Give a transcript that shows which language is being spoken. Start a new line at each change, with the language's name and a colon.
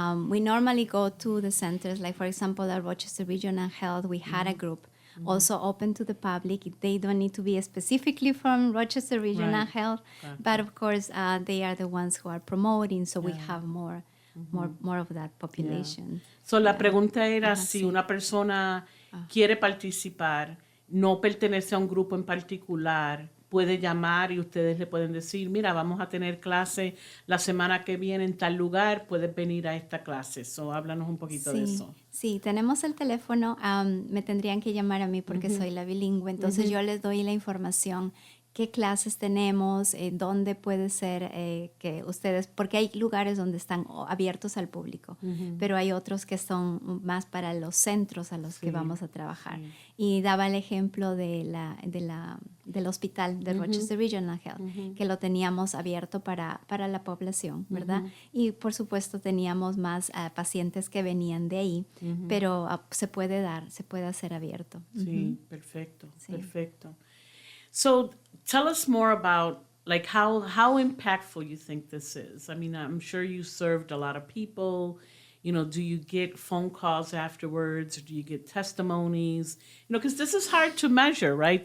English: We normally go to the centers, like for example, at Rochester Regional Health, we had a group also open to the public. They don't need to be specifically from Rochester Regional Right. Health, but of course they are the ones who are promoting, so we have more of that population.
Spanish: So la pregunta era Ajá, si sí. una persona quiere participar, no pertenece a un grupo en particular, puede llamar y ustedes le pueden decir, mira, vamos a tener clase la semana que viene en tal lugar, puedes venir a esta clase. So háblanos un poquito de eso. Sí, tenemos el teléfono. Me tendrían que llamar a mí porque soy la bilingüe, entonces yo les doy la información, qué clases tenemos, dónde puede ser que ustedes, porque hay lugares donde están abiertos al público, pero hay otros que son más para los centros a los que vamos a trabajar. Y daba el ejemplo del hospital de Rochester Regional Health, que lo teníamos abierto para la población, ¿verdad? Y por supuesto teníamos más pacientes que venían de ahí, pero se puede hacer abierto. Sí, perfecto, Sí. perfecto.
English: So tell us more about like how impactful you think this is. I mean, I'm sure you served a lot of people. Do you get phone calls afterwards? Or do you get testimonies? Because this is hard to measure, right?